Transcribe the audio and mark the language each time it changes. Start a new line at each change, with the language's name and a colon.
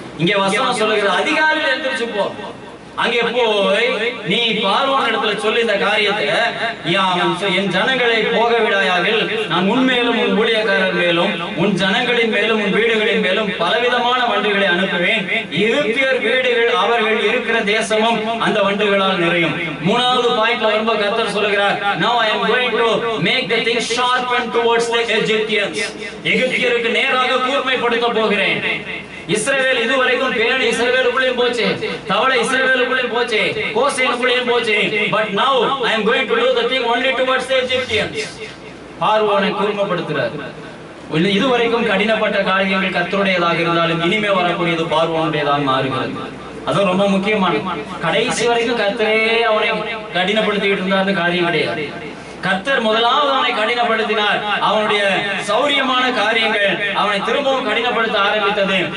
Tamil: இங்க வசனம் சொல்லுகிற அதிகாலையில எழுந்திரிச்சு போ. அங்கே போய் நீ பார்வோன் இடத்துல சொல்லி இந்த காரியத்தை, என் ஜனங்களை போக விடாயாகில் நான் உன்மேலும் உன் ஊழியக்காரர் மேலும் உன் ஜனங்களின் மேலும் உன் வீடுகளின் மேலும் பலவிதமான வண்டுகளை அனுப்புவேன். எகிப்தியர் வீடுகள் அவர்கள் இருக்கிற தேசமும் அந்த வண்டுகளால் நிறையும். 3வது பாயிண்ட்ல வரும்போது கர்த்தர் சொல்லுகிறார்,
English: now I am going to make the thing sharpen towards the Egyptians.
Tamil: எகிப்தியருக்கு நேராக கூர்மைப்படுத்த போகிறேன். இஸ்ரவேல் இதுவரைக்கும் பேணி இஸ்ரவேலுக்குள்ளேயும் போச்சு, தவளை இஸ்ரவேலுக்குள்ளேயும் போச்சு, கோசேனுக்குள்ளேயும் போச்சு.
English: But now I am going to do the thing only towards the Egyptians.
Tamil: பார்வோனை கூர்மைப்படுத்துறார். இதுவரைக்கும் கடினப்பட்ட காரியங்கள் கர்த்தருடையதாக இருந்தாலும் இனிமே வரக்கூடியது பார்வோனுடையதாக மாறுகிறது. அது ரொம்ப முக்கியமானது. கடைசி வரைக்கும் கர்த்தரே அவனை கடினப்படுத்திக்கிட்டு இருந்தா அந்த காரியம் கிடையாது. கர்த்தர் முதலாவது அவனை கடினப்படுத்தினார். அவனுடைய சௌரியமான காரியங்கள் அவனை திரும்பவும் கடினப்படுத்த ஆரம்பித்தது.